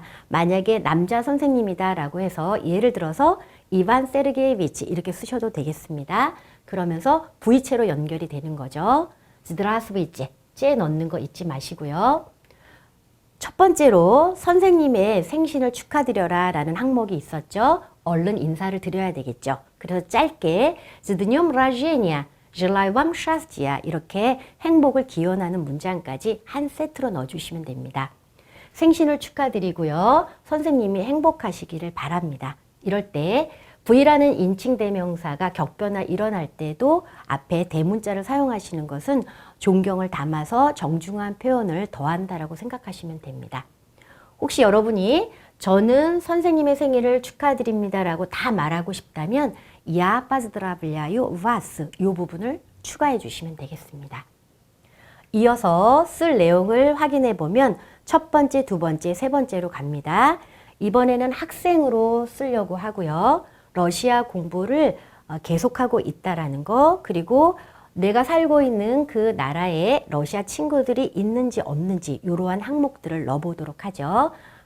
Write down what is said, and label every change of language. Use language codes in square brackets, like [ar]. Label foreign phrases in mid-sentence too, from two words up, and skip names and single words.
[ko] 만약에 남자 선생님이다 라고 해서 예를 들어서 이반 세르게이비치 이렇게 쓰셔도 되겠습니다. 그러면서 V체로 연결이 되는 거죠. Здравствуйте, 째 넣는 거 잊지 마시고요. 첫 번째로 선생님의 생신을 축하드려라 라는 항목이 있었죠. 얼른 인사를 드려야 되겠죠. 그래서 짧게 [ru] С днем рождения, желаю вам счастья [ko] 이렇게 행복을 기원하는 문장까지 한 세트로 넣어주시면 됩니다. 생신을 축하드리고요. 선생님이 행복하시기를 바랍니다. 이럴 때 V라는 인칭 대명사가 격변화 일어날 때도 앞에 대문자를 사용하시는 것은 존경을 담아서 정중한 표현을 더한다라고 생각하시면 됩니다. 혹시 여러분이 저는 선생님의 생일을 축하드립니다라고 다 말하고 싶다면 [ru] Я поздравляю вас [ko] 이 부분을 추가해 주시면 되겠습니다. 이어서 쓸 내용을 확인해 보면 첫 번째, 두 번째, 세 번째로 갑니다. 이번에는 학생으로 쓰려고 하고요. 러시아 공부를 계속하고 있다라는 거, 그리고 내가 살고 있는 그 나라에 러시아 친구들이 있는지 없는지 이러한 항목들을 넣어보도록 하죠.